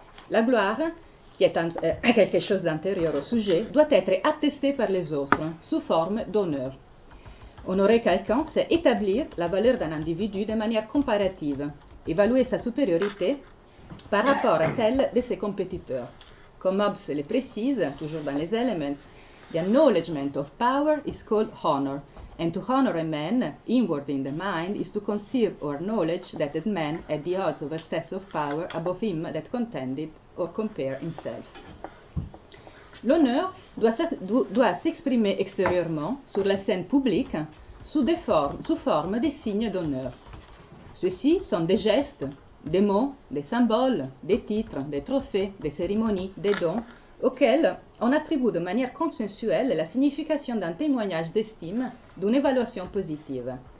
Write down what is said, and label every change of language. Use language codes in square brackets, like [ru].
[fr] La gloire, qui est quelque chose d'antérieur au sujet, doit être attestée par les autres sous forme d'honneur. Honorer quelqu'un, c'est établir la valeur d'un individu de manière comparative, évaluer sa supériorité par rapport à celle de ses compétiteurs. Comme Hobbes le précise, toujours dans les Elements, [en] the acknowledgement of power is called honor, and to honor a man, inward in the mind, is to conceive or acknowledge that that man had the odds of excess of power above him that contended or compared himself. [fr] L'honneur doit s'exprimer extérieurement, sur la scène publique, sous forme des signes d'honneur. Ceux-ci sont des gestes, des mots, des symboles, des titres, des trophées, des cérémonies, des dons, auxquels on attribue de manière consensuelle la signification d'un témoignage d'estime, d'une évaluation positive.